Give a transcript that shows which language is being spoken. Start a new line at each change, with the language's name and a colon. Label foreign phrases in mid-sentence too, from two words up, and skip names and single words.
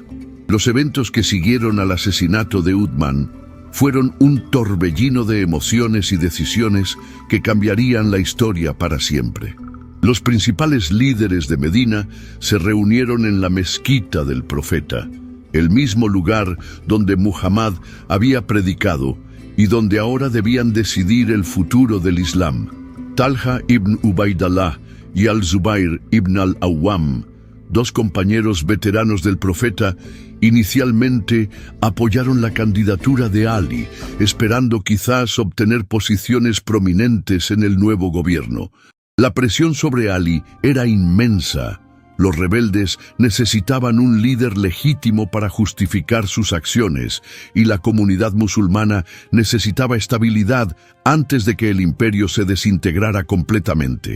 Spanish: Los eventos que siguieron al asesinato de Uthman fueron un torbellino de emociones y decisiones que cambiarían la historia para siempre. Los principales líderes de Medina se reunieron en la mezquita del profeta, el mismo lugar donde Muhammad había predicado y donde ahora debían decidir el futuro del Islam. Talha ibn Ubaidallah y al-Zubair ibn al-Awwam, dos compañeros veteranos del profeta, inicialmente apoyaron la candidatura de Ali, esperando quizás obtener posiciones prominentes en el nuevo gobierno. La presión sobre Ali era inmensa. Los rebeldes necesitaban un líder legítimo para justificar sus acciones, y la comunidad musulmana necesitaba estabilidad antes de que el imperio se desintegrara completamente.